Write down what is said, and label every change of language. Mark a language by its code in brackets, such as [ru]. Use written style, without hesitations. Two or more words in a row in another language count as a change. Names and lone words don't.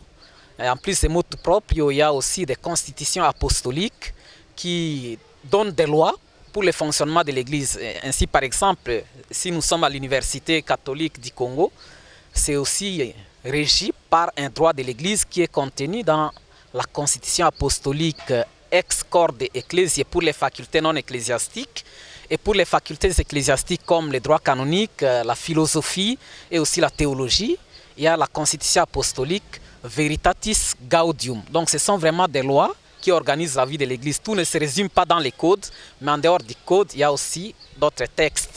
[fr] Et en plus des [la] motu proprio, [fr] il y a aussi des constitutions apostoliques qui donnent des lois pour le fonctionnement de l'Église. Ainsi, par exemple, si nous sommes à l'Université catholique du Congo, c'est aussi régi par un droit de l'Église qui est contenu dans la constitution apostolique ex corde ecclesiae pour les facultés non ecclésiastiques et pour les facultés ecclésiastiques comme le droit canonique, la philosophie et aussi la théologie. Il y a la constitution apostolique Veritatis Gaudium. Donc ce sont vraiment des lois qui organisent la vie de l'Église. Tout ne se résume pas dans les codes, mais en dehors du code, il y a aussi d'autres textes.